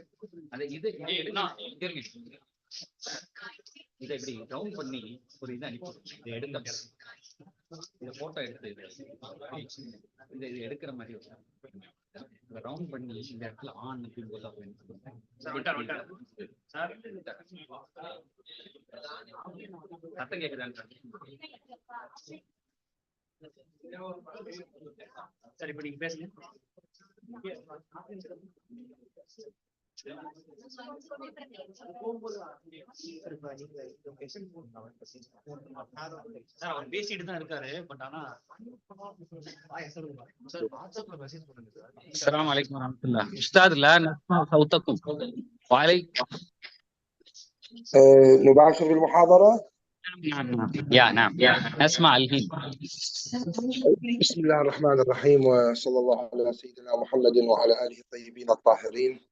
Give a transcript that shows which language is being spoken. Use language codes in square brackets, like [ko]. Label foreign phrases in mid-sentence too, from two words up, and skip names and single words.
[ta] அது இது இதை இப்படி டவுன் பண்ணி ஒரு இதை அனுப்பி இதை எடுக்க, இதை போட்டோ எடுத்து இதை எடுக்கிற மாதிரி ரவுண்ட் பண்ணி இந்த இடத்துல ஆன் அப்படின்னு போட்டா சத்தம் கேக்குதான்னு சரி, இப்ப நீங்க பேசுங்க. அவர் பேசிட்டு தான் இருக்காரு, பட் ஆனா [ar] السلام عليكم ورحمة الله. أستاذ لا نسمع صوتكم. وعليكم. نباشر المحاضرة. نعم نسمع الحين. بسم الله الرحمن الرحيم، وصلى الله على سيدنا محمد وعلى آله الطيبين الطاهرين.